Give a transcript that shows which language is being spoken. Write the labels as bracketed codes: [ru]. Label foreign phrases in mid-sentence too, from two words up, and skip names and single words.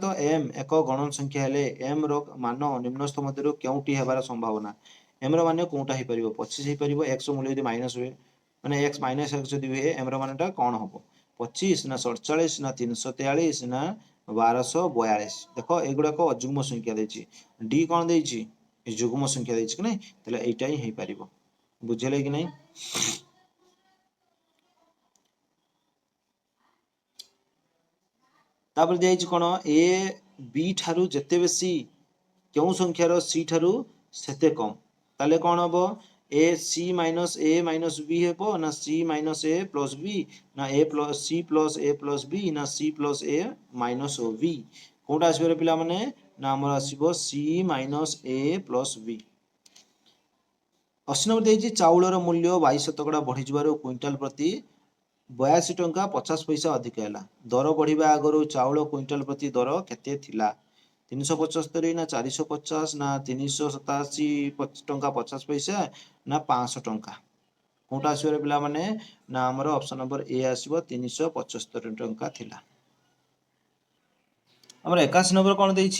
[or] m ଏକ ଗଣ ସଂଖ୍ୟା ହେଲେ m ର ମାନ ନିମ୍ନସ୍ଥ ମଧ୍ୟରୁ କେଉଁଟି ହେବାର ସମ୍ଭାବନା m ର ମାନ କୋଉଟା ହେଇପାରିବ 25 ହେଇପାରିବ x ର ମୂଲ୍ୟ ଯଦି ମାଇନସ ହୁଏ ମାନେ x - x ଯଦି ହୁଏ m ର ମାନଟା କଣ ହବ 25 ନା 47 ନା 343 ନା 1242 ଦେଖ ଏଗୁଡାକ ଅଯୁଗ୍ମ ସଂଖ୍ୟା ଦେଇଛି d କଣ ଦେଇଛି ଯୁଗ୍ମ ସଂଖ୍ୟା ଦେଇଛି କି ନାହିଁ ତାହେଲେ ଏଇଟା ହିଁ ହେଇପାରିବ ବୁଝିଲେ କି ନାହିଁ ତାପରେ ଦିଆଯାଇଛି କଣ a b ଠାରୁ ଯେତେ ବେଶୀ କେଉଁ ସଂଖ୍ୟାର c ଠାରୁ ସେତେ କମ ତାହେଲେ କଣ ହବ [en] a c minus a minus b [or] ହେବ ନା [en] c minus a plus b [or] ନା [en] a plus c plus a plus b [or] ନା [en] c plus a minus b [or] କୋଉଟା ଆସିବ ପିଲା ମାନେ ନା ଆମର ଆସିବ [en] c minus a plus b [or] 80 ନମ୍ବର ଦେଇଛି ଚାଉଳର ମୂଲ୍ୟ 22% ବଢିଯିବାରୁ କ୍ୱିଣ୍ଟାଲ ପ୍ରତି 82 ଟଙ୍କା 50 ପଇସା ଅଧିକ ହେଲା ଦର ବଢିବା ଆଗରୁ ଚାଉଳ କ୍ୱିଣ୍ଟାଲ ପ୍ରତି ଦର କେତେ ଥିଲା 375 ନା 450 ନା 387 ଟଙ୍କା 50 ପଇସା ନା 500 ଟଙ୍କା କୋଉଟା ଆସିବ ପିଲା ମାନେ ନା ଆମର [en] option number [or] ଏ ଆସିବ 375 ଟଙ୍କା ଥିଲା ଆମର 81 ନମ୍ବର କଣ ଦେଇଛି